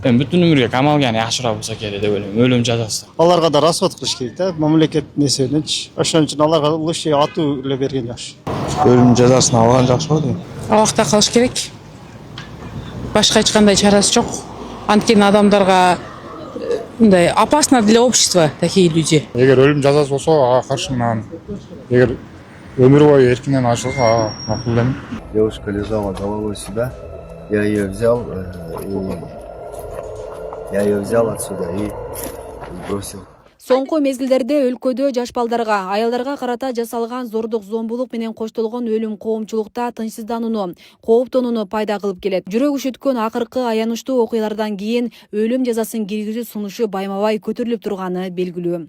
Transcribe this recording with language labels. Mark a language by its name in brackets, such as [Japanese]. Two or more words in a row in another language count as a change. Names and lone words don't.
[Kyrgyz] Бүтүн өмүргө камалган жакшыраак болсо керек деп ойлойм. Өлүм жазасы. Аларга да расход кылыш керек да, мамлекет несеничи. Ошон үчүн аларга лучше атуу эле берген жакшы. Өлүм жазасын алган жакшы болот. Абакта калыш керек. Башка эч кандай чарасы жок. Анткени адамдарга мындай [Russian] опасно для общества такие люди. [Kyrgyz] Эгер өлүм жазасы болсо, ага каршымын. Эгер өмүр бою эркинен ажыралса, макул элем. [Russian] Девушка лежала головой сюда. Я ее взял отсюда и бросил. [Kyrgyz] Соңку мезгилдерде өлкөдө жаш балдарга, аялдарга карата жасалган зордук, зомбулук менен коштолгон өлүм коомчулукта тынчсызданууну, кооптонууну пайда кылып келет. Жүрөк үшүткөн акыркы аянычтуу окуялардан кийин өлүм жазасын киргизүү сунушу байма-бай көтөрүлүп турганы белгилүү.